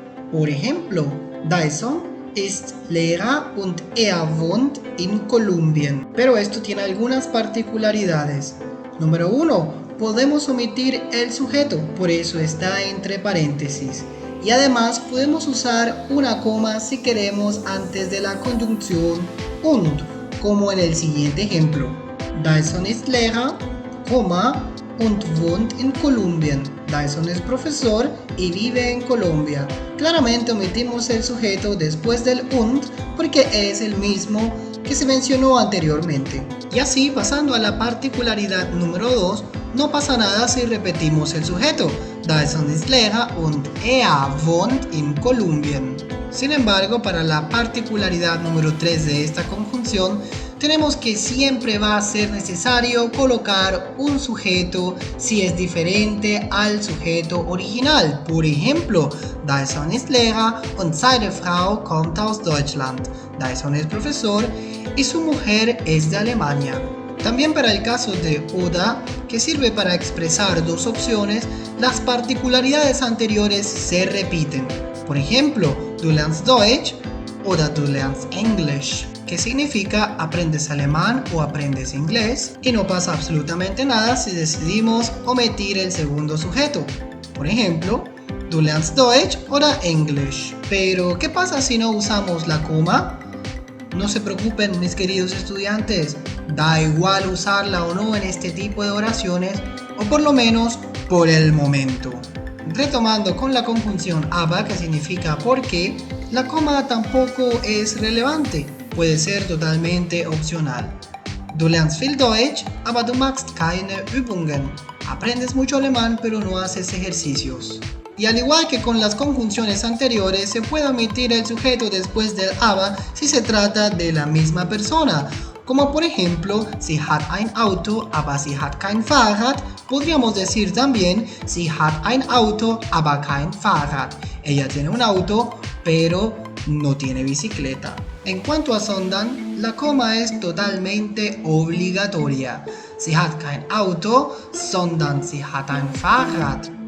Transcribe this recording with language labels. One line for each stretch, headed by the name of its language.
Spanish: Por ejemplo,
German: Dyson ist Lehrer und wohnt in Kolumbien.
Spanish: Pero esto tiene algunas particularidades. Número 1. Podemos omitir el sujeto, por eso está entre paréntesis. Y además podemos usar una coma si queremos antes de la conjunción und, como en el siguiente ejemplo.
German: Dyson ist Lehrer, und wohnt in Kolumbien.
Spanish: Dyson es profesor y vive en Colombia. Claramente omitimos el sujeto después del und porque es el mismo que se mencionó anteriormente. Y así, pasando a la particularidad número 2, no pasa nada si repetimos el sujeto.
German: Dyson ist Lehrer und wohnt in Kolumbien.
Spanish: Sin embargo, para la particularidad número 3 de esta conjunción, tenemos que siempre va a ser necesario colocar un sujeto si es diferente al sujeto original. Por ejemplo,
German: Dyson ist Lehrer und seine Frau kommt aus Deutschland.
Spanish: Dyson es profesor y su mujer es de Alemania. También para el caso de oder, que sirve para expresar dos opciones, las particularidades anteriores se repiten. Por ejemplo,
German: du lernst Deutsch oder du lernst English,
Spanish: que significa aprendes alemán o aprendes inglés, y no pasa absolutamente nada si decidimos omitir el segundo sujeto. Por ejemplo,
German: du lernst Deutsch oder English.
Spanish: Pero, ¿qué pasa si no usamos la coma? No se preocupen, mis queridos estudiantes, da igual usarla o no en este tipo de oraciones, o por lo menos por el momento. Retomando con la conjunción aber, que significa por qué, la coma tampoco es relevante, puede ser totalmente opcional.
German: Du lernst viel Deutsch, aber du machst keine Übungen.
Spanish: Aprendes mucho alemán, pero no haces ejercicios. Y al igual que con las conjunciones anteriores, se puede omitir el sujeto después del aber si se trata de la misma persona. Como por ejemplo,
German: sie hat ein Auto, aber sie hat kein Fahrrad.
Spanish: Podríamos decir también,
German: sie hat ein Auto, aber kein Fahrrad.
Spanish: Ella tiene un auto, pero no tiene bicicleta. En cuanto a sondern, la coma es totalmente obligatoria.
German: Sie hat kein Auto, sondern sie hat ein Fahrrad.